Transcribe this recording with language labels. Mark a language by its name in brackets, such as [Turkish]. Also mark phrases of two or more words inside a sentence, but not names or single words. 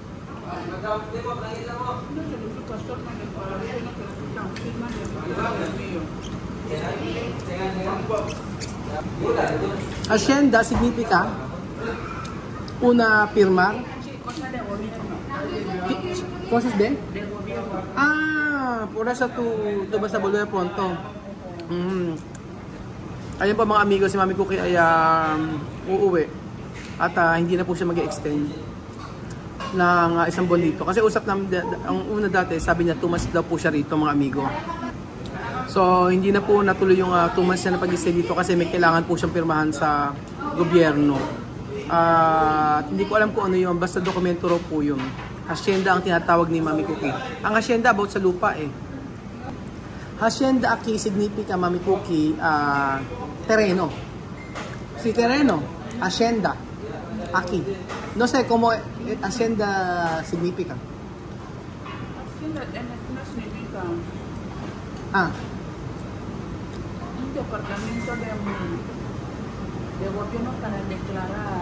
[Spanish] Hacienda significa una firma. Cosas de? Por eso tú vas a volver pronto. [Filipino] Ayun po mga amigo, si Mami Cookie ay uuwi. At hindi na po siya mag-extend ng isang buwan dito. Kasi usap namin, ang una dati, sabi niya 2 months daw po siya rito mga amigo. So, hindi na po natuloy yung 2 months niya na pag-stay dito kasi may kailangan po siyang pirmahan sa gobyerno. Hindi ko alam kung ano yun, basta dokumento raw po yun. Hacienda ang tinatawag ni Mami Cookie. Ang hacienda about sa lupa eh. [Spanish] Hacienda aquí significa, Mami Cookie, terreno. Si terreno, hacienda. Aquí. No sé cómo hacienda significa. Hacienda no significa un departamento de gobierno para declarar.